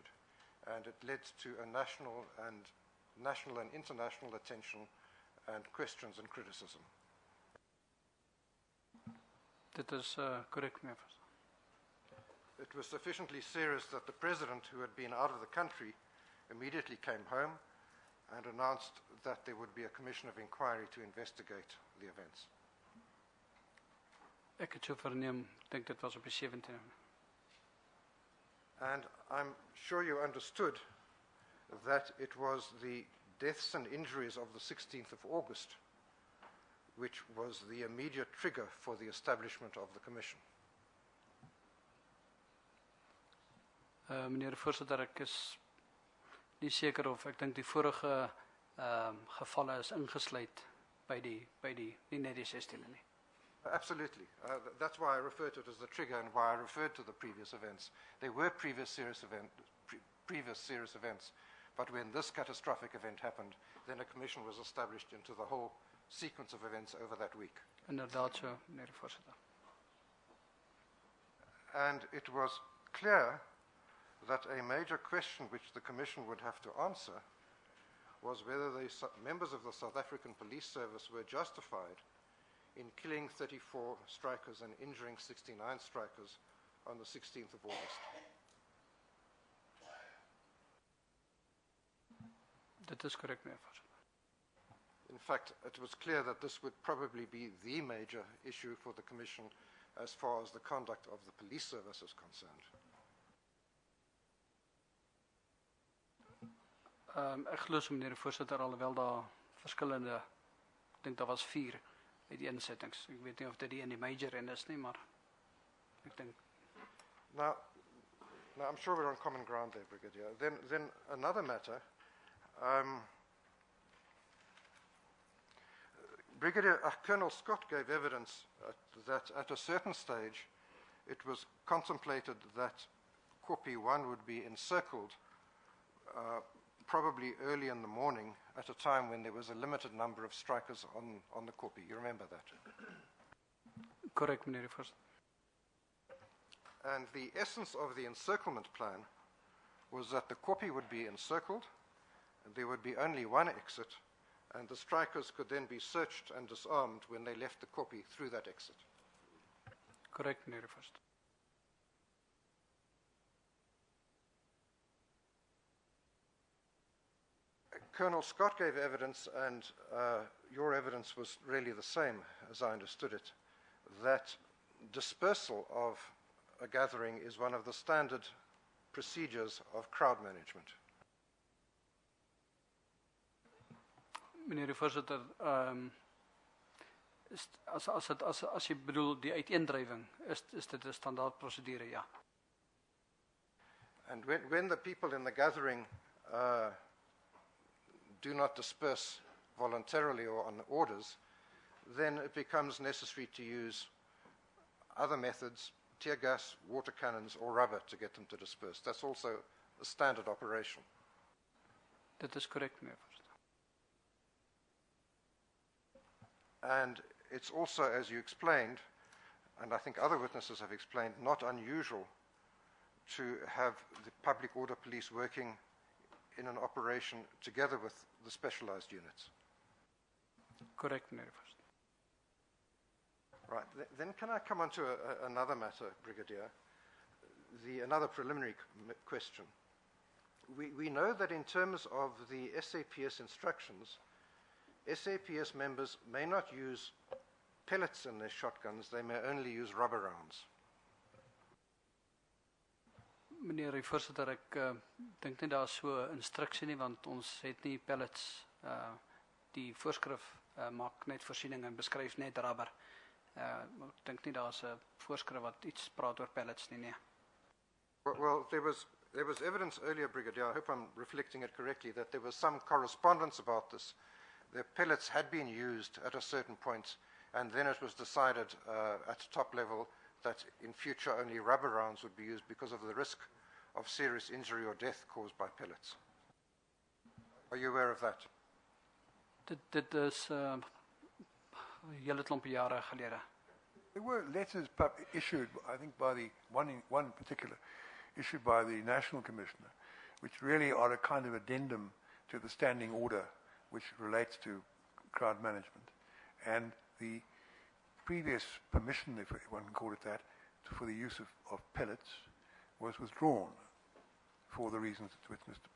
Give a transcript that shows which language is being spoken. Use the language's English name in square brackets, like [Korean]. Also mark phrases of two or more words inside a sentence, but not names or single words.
[English] And it led to a national and international attention and questions and criticism. [Afrikaans] Dit is korrek, meneer die voorsitter. [English] It was sufficiently serious that the president, who had been out of the country, immediately came home and announced that there would be a commission of inquiry to investigate the events. [Afrikaans] Ek het so verneem, dink dit was op die 17e. [English] And I'm sure you understood that it was the deaths and injuries of the 16th of August which was the immediate trigger for the establishment of the commission. [Afrikaans] Meneer die voorsitter, ek is nie seker of ek dink die vorige gevalle is ingesluit by die nie net die 16e nie. [English] Absolutely. That's why I refer to it as the trigger and why I referred to the previous events. There were previous serious events, but when this catastrophic event happened, then a commission was established into the whole sequence of events over that week. [Afrikaans] Inderdaad so, meneer die voorsitter. [English] And it was clear that a major question which the commission would have to answer was whether the members of the South African Police Service were justified in killing 34 strikers and injuring 69 strikers on the 16th of August. [Afrikaans] Dit is korrek, meneer voorsitter. [English] In fact, it was clear that this would probably be the major issue for the commission as far as the conduct of the police service is concerned. [Afrikaans] Ek glo so, meneer die voorsitter, alhoewel daar verskillende, ek dink daar was 4 uit die insettings. Ek weet nie of dit die in die major en is nie, maar ek dink. [English] Now I'm sure we're on common ground there, Brigadier. Then another matter. Colonel Scott gave evidence that at a certain stage it was contemplated that Kopi 1 would be encircled probably early in the morning at a time when there was a limited number of strikers on the Kopi. You remember that? Correct, [Afrikaans] meneer die voorsitter. [English] And the essence of the encirclement plan was that the Kopi would be encircled, and there would be only one exit, and the strikers could then be searched and disarmed when they left the Kopi through that exit. Correct, [Afrikaans] meneer die voorsitter. [English] Colonel Scott gave evidence, and your evidence was really the same, as I understood it, that dispersal of a gathering is one of the standard procedures of crowd management. [Afrikaans] Meneer die voorsitter, as jy bedoel die uiteendrywing, is dit 'n standaard prosedure, ja. [English] And when the people in the gathering do not disperse voluntarily or on orders, then it becomes necessary to use other methods, tear gas, water cannons, or rubber to get them to disperse. That's also a standard operation. [Afrikaans] Dit is korrek, meneer Voorsitter. [English] And it's also, as you explained, and I think other witnesses have explained, not unusual to have the public order police working in an operation together with the specialized units. [Afrikaans] Korrek, meneer Voorsitter. [English] Right. Then can I come on to another matter, Brigadier? Another preliminary question. We know that in terms of the SAPS instructions, SAPS members may not use pellets in their shotguns, they may only use rubber rounds. [Afrikaans] Meneer die Voorsitter, ek dink nie daar is so 'n instruksie nie, want ons het nie pellets. Die voorskrif maak net voorsiening en beskryf net rubber. Ek dink nie daar is 'n voorskrif wat iets praat oor pellets nie, nee. [English] Well, there was evidence earlier, Brigadier, I hope I'm reflecting it correctly, that there was some correspondence about this. The pellets had been used at a certain point, and then it was decided at top level that in future only rubber rounds would be used because of the risk of serious injury or death caused by pellets. Are you aware of that? [Afrikaans] Dit is 'n hele klompie jare gelede. [English] There were letters issued, I think, by the one in particular, issued by the National Commissioner, which really are a kind of addendum to the standing order which relates to crowd management. And the previous permission, if one can call it that, for the use of pellets was withdrawn for the reasons to which Mr.